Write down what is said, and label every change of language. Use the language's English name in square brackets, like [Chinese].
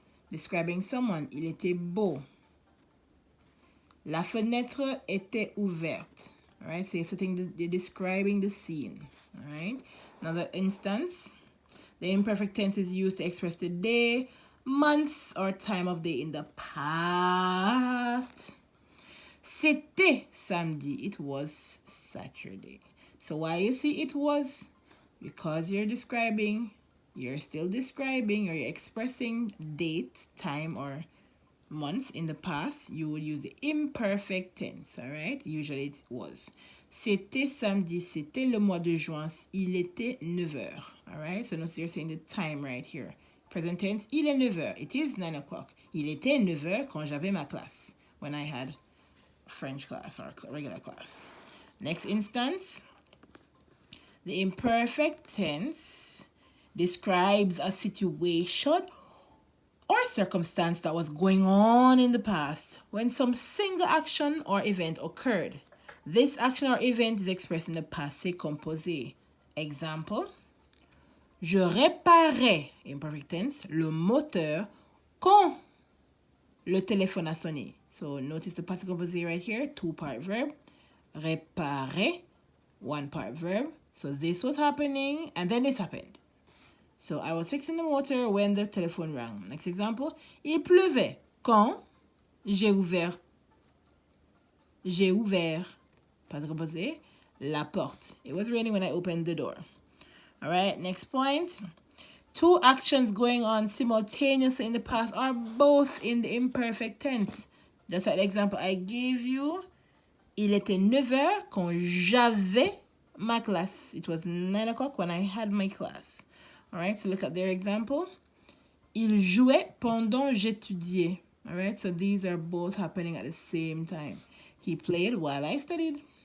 [English] Describing someone, [French] il était beau. La fenêtre était ouverte. [English] All right, so you're describing the scene. All right. Another instance, the imperfect tense is used to express the day, months, or time of day in the past. [French] C'était samedi. [English] It was Saturday. So why you see it was? Because you're still describing or you're expressing date, time, or months in the past. You would use the imperfect tense, all right? Usually it was. [French] C'était samedi, c'était le mois de juin, il était 9 heures, [English] all right? So notice you're saying the time right here. Present tense, [French] il est 9 heures. [English] It is 9 o'clock. [French] Il était 9 heures quand j'avais ma classe, [English] when I had French class or regular class. Next instance, the imperfect tense describes a situation or circumstance that was going on in the past when some single action or event occurred. This action or event is expressed in the passé composé. [French] Example, je réparais, [English] imperfect tense, [French] le moteur quand le téléphone a sonné. [English] So notice the passé composé right here, two-part verb. Réparer, one-part verb. So this was happening and then this happened. So I was fixing the motor when the telephone rang. Next example, [French] il pleuvait quand j'ai ouvert, passé composé, la porte. [English] It was raining when I opened the door. All right, next point. Two actions going on simultaneously in the past are both in the imperfect tense. Just like the example I gave you. [French] Il était 9 heures quand j'avais ma classe. [English] It was 9 o'clock when I had my class. All right, so look at their example. [French] Il jouait pendant j'étudiais. [English] All right, so these are both happening at the same time. He played while I studied.